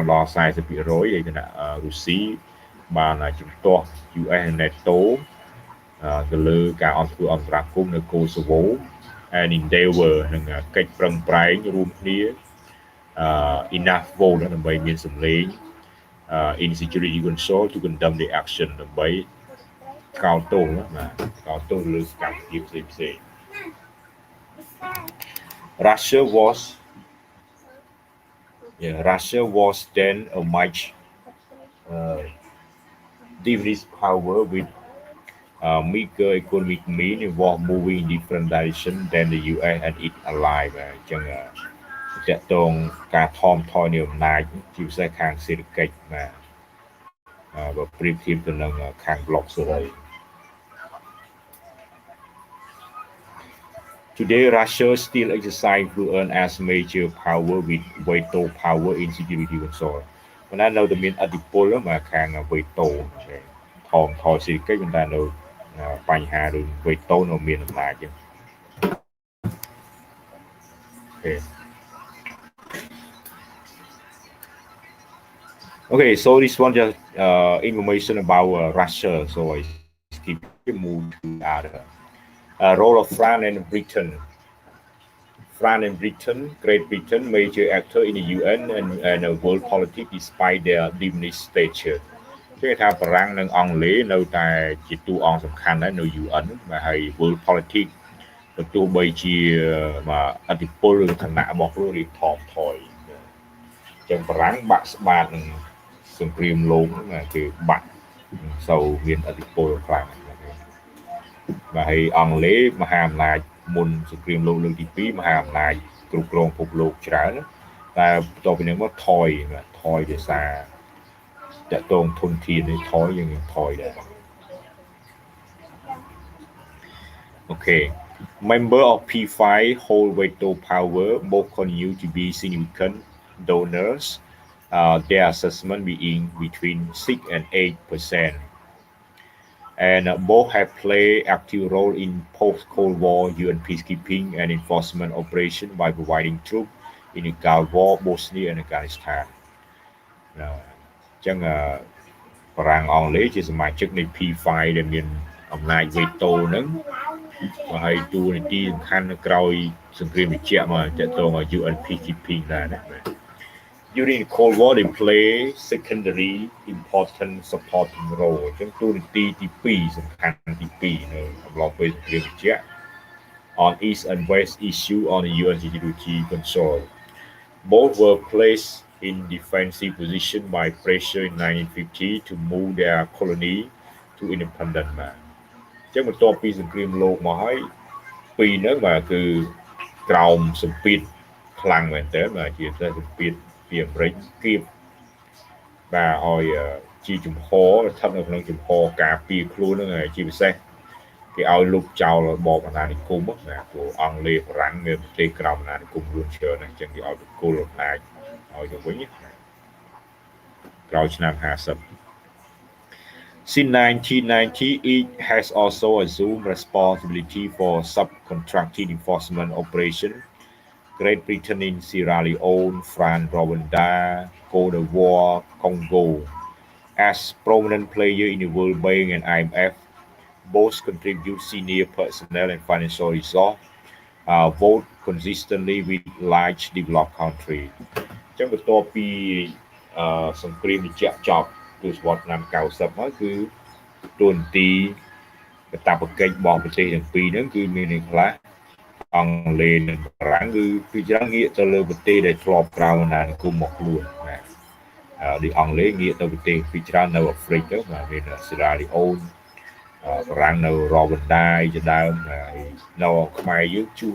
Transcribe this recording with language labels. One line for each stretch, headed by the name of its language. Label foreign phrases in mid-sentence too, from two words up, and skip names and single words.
Khmer: ដល់ 40% ហើយគណៈរុស្ស៊ីបានជំទាស់ US និង NATO ទៅលើការអន្តរាគមន៍នៅកូសូវូ
English: and endeavor
Khmer: នឹងកិច្ចប្រឹងប្រែងរួមគ្នា
English: enough vote
Khmer: ដើម្បីមានសម្លេង
English: in Security Council to condemn the action
Khmer: ដើម្បីកោតទោសកោតទោសលើសកម្មភាពផ្សេងៗ
English: Russia was then a much diminished power with meager economic means was moving in different directions than the US and its allies
Khmer: អញ្ចឹងតកតងការថមថយនៃអំណាចជាពិសេសខាងសេដ្ឋកិច្ចបើប្រៀបធៀបទៅនឹងខាងប្លុកសេរី
English: Today, Russia still exercises influence as major power with veto power in Security Council. ប៉ុន្តែនៅតែមានឥទ្ធិពលមកខាង veto ថមថយសេដ្ឋកិច្ចប៉ុន្តែនៅបញ្ហារឿង veto នៅមានអំណាចចឹង Okay, so this one just information about Russia. So I skip move to other. Role of France and Britain. France and Britain, Great Britain, major actor in the UN and world politics despite their diminished stature.
Khmer: គេថាបារាំងនិងអង់គ្លេសនៅតែជាតួអង្គសំខាន់ដែរនៅ UN ហើយ
English: world politics
Khmer: ក៏ទោះបីជាឥទ្ធិពលឬឋា នៈរបស់ខ្លួនរៀងថមថយចឹងបារាំងបាក់ស្បាតនឹងសង្គ្រាមលោកគឺបាក់សូវមានឥទ្ធិ ពលខ្លាំងបាទហើយអង់គ្លេសមហាអំណាចមុនសង្គ្រាមលោកលើកទី2មហាអំណាចគ្រប់គ្រងពិភពលោកច្រើនតែបន្ទាប់ពីនេះមកថយដោយសារតកតងធនធាននេះថយយ៉ាងថយដែរ
English: Okay member of P5 hold veto power both continue to be significant donors their assessment being between 6 and 8%. And both have played active role in post-Cold War UN peacekeeping and enforcement operation by providing troops in the Gulf War, Bosnia and Afghanistan.
Khmer: ចឹងបារាំងអង់គ្លេសជាសមាជិកនៃ P5 ដែលមានអំណាច veto ហ្នឹងហើយតួនាទីសំខាន់នៅក្រោយសង្គ្រាមត្រជាក់មកតកតង
English: UN peacekeeping
Khmer: ដែរណា
English: During the Cold War, they play secondary important supporting role.
Khmer: អញ្ចឹងតួនាទីទី2សំខាន់ទី2នៅអំឡុងពេលសង្គ្រាមត្រជាក់
English: on East and West issue on the UN Security Council. Both were placed in defensive position by pressure in 1950 to move their colony to independent.
Khmer: អញ្ចឹងបន្ទាប់ពីសង្គ្រាមលោកមកហើយពីរហ្នឹងគឺក្រោមសម្ពាធខ្លាំងមែនទែនជាសម្ពាធពីអាមេរិកគៀប បាទឲ្យជាជំហរស្ថិតនៅក្នុងជំហរការពារខ្លួនហ្នឹងជាពិសេសគេឲ្យលុបចោលរបបអាណានិគមណាព្រោះអង់គ្លេសបារាំងមានប្រទេសក្រោមអាណានិគមខ្លួនច្រើនណាស់អញ្ចឹងគេឲ្យបកគោលអំណាចឲ្យទៅវិញក្រោយឆ្នាំ50
English: Since 1990, it has also assumed responsibility for subcontracting enforcement operation. Great Britain in Sierra Leone, France, Rwanda, Cote d'Ivoire, Congo. As prominent players in the World Bank and IMF, both contribute senior personnel and financial resources, vote consistently with large developed countries.
Khmer: ចឹងបន្ទាប់ពីសង្គ្រាមត្រជាក់ចប់ទសវត្សរ៍ឆ្នាំ90មកគឺទួនាទីកាតព្វកិច្ចរបស់ប្រទេសទាំងពីរហ្នឹងគឺមានន័យខ្លះអង់គ្លេសនិងបារាំងគឺពីច្រើនងាកទៅលើប្រទេសដែលធ្លាប់ក្រៅអាណានិគមមកខ្លួនណាដូចអង់គ្លេសងាកទៅប្រទេសពីច្រើននៅអាហ្វ្រិកទៅបាទមានសេរ៉ាលីអូនបារាំងនៅរ៉ូវណ្ដាយជាដើមហើយនៅខ្មែរយើង